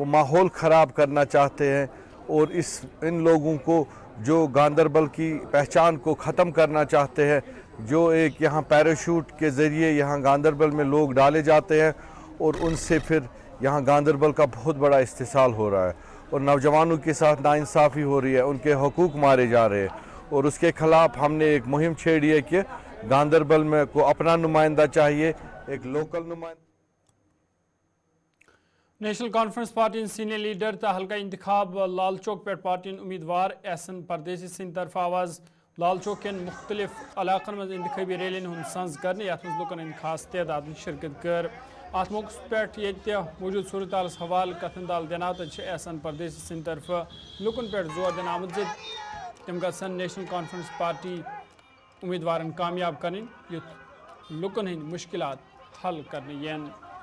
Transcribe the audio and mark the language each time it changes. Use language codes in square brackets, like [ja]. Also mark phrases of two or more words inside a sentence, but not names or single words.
[ur] ماحول خراب کرنا چاہتے ہیں، اور ان لوگوں کو جو گاندربل کی پہچان کو ختم کرنا چاہتے ہیں، جو ایک یہاں پیراشوٹ کے ذریعے یہاں گاندربل میں لوگ ڈالے جاتے ہیں اور ان سے پھر یہاں گاندربل کا بہت بڑا استحصال ہو رہا ہے اور نوجوانوں کے ساتھ ناانصافی ہو رہی ہے، ان کے حقوق مارے جا رہے ہیں، اور اس کے خلاف ہم نے ایک مہم چھیڑی ہے کہ گاندربل میں کو اپنا نمائندہ چاہیے، ایک لوکل نمائندہ. [ks] नेशनल कॉन्फ्रेंस पार्टी सीनियर लीडर तो हल्का इंतखाब लाल चौक पे पार्टी उम्मीदवार एहसन परदेसी सिंह तरफ आवाज़ लाल चौक के मुख्तलिफ इलाक़न में इंतखाबी रैलियन हूँ संज करने यथ लुकन खास तादाद में शिरकत कर। अत मौके पे मौजूद सूरत हवाल कथन दिना तो एहसन परदेसी सिंह तरफ लुकन पे जोर दिन आमद तम गसन नेशनल कॉन्फ्रेंस पार्टी उम्मीदवार कामयाब करें युथ लुकन हंद मुश्किलात हल करने यन।